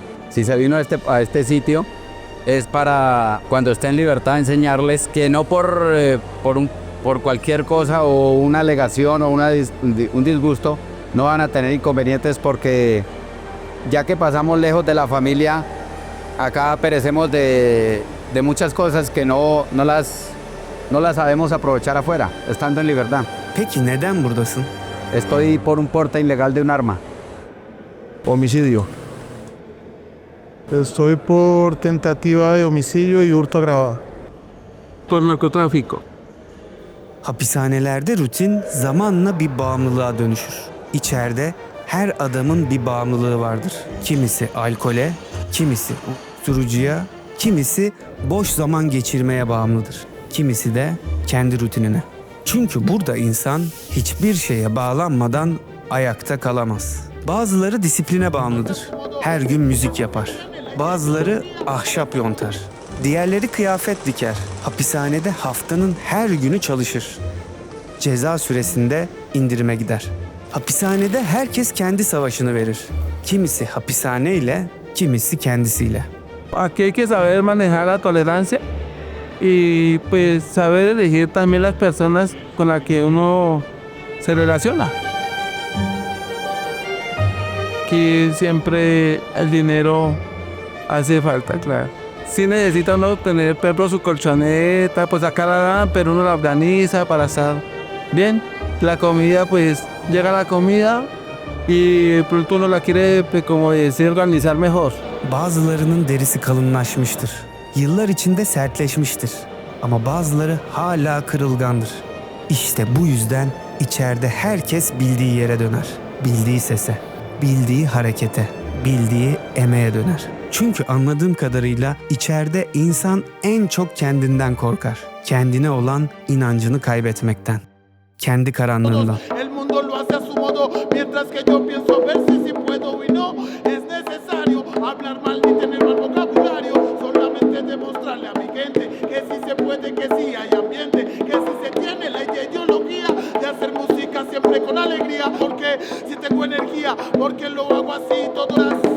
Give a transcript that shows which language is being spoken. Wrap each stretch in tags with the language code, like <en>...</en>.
<es>Si se vino a este sitio es para cuando esté en libertad enseñarles que no por cualquier cosa o una alegación o un disgusto no van a tener inconvenientes porque ya que pasamos lejos de la familia, acá perecemos de muchas cosas que no las sabemos aprovechar afuera, estando en libertad.</es> <tr>Peki neden buradasın?</tr> <es>Estoy por un porte ilegal de un arma. Homicidio. Estoy por tentativa de homicidio y hurto agravado. Por narcotráfico.</es> <tr>Hapishanelerde rutin zamanla bir bağımlılığa dönüşür. İçeride her adamın bir bağımlılığı vardır. Kimisi alkole, kimisi uyuşturucuya, kimisi boş zaman geçirmeye bağımlıdır. Kimisi de kendi rutinine. Çünkü burada insan hiçbir şeye bağlanmadan ayakta kalamaz. Bazıları disipline bağımlıdır. Her gün müzik yapar. Bazıları ahşap yontar. Diğerleri kıyafet diker. Hapishanede haftanın her günü çalışır. Ceza süresinde indirime gider. Hapishanede herkes kendi savaşını verir. Kimisi hapishaneyle, kimisi kendisiyle.</tr> <es>Aquí hay que saber manejar la tolerancia y pues saber elegir también las personas con las que uno se relaciona. Aquí siempre el dinero hace falta, claro. Sí necesita uno tener, por ejemplo, su colchoneta, pues acá la dan, pero uno la organiza para estar bien. La comida, pues llega la comida y pronto uno la quiere, pues, como decir, organizar mejor.</es> <tr>Bazılarının derisi kalınlaşmıştır. Yıllar içinde sertleşmiştir. Ama bazıları hala kırılgandır. İşte bu yüzden içeride herkes bildiği yere döner. Bildiği sese, bildiği harekete, bildiği emeğe döner. Çünkü anladığım kadarıyla içeride insan en çok kendinden korkar. Kendine olan inancını kaybetmekten. Kendi karanlığından.</tr> <es>El mundo lo hace a su modo, mientras que yo pienso a ver si puedo y no es necesario hablar mal ni tener mal vocabulario, solamente demostrarle a mi gente que sí se puede, que sí hay ambiente, que sí se tiene la ideología de hacer música siempre con alegría, porque si tengo energía, porque lo hago así todas las...</es>